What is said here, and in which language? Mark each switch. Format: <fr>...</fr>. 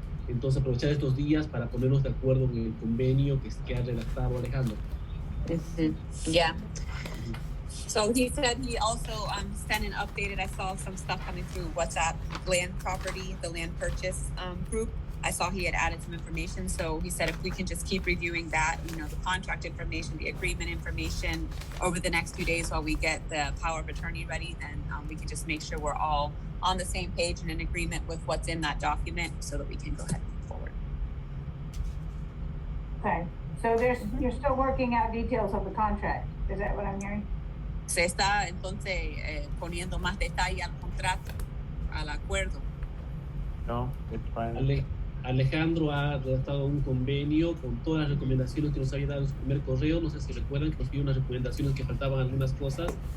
<es>Entonces aprovechar estos días para ponernos de acuerdo en el convenio que ha redactado Alejandro.</es> <en>Yeah. So he said he also sent and updated. I saw some stuff coming through WhatsApp, land property, the land purchase group. I saw he had added some information. So he said if we can just keep reviewing that, the contract information, the agreement information over the next few days while we get the power of attorney ready, then we can just make sure we're all on the same page and in agreement with what's in that document so that we can go ahead and move forward. Okay, so you're still working out details of the contract. Is that what I'm hearing?</en> <es>Se está entonces poniendo más detalle al contrato, al acuerdo.</es> <en>No, it's fine.</en> <es>Alejandro ha redactado un convenio con todas las recomendaciones que nos había dado en su primer correo. No sé si recuerdan que nos dio unas recomendaciones que faltaban algunas cosas.</es>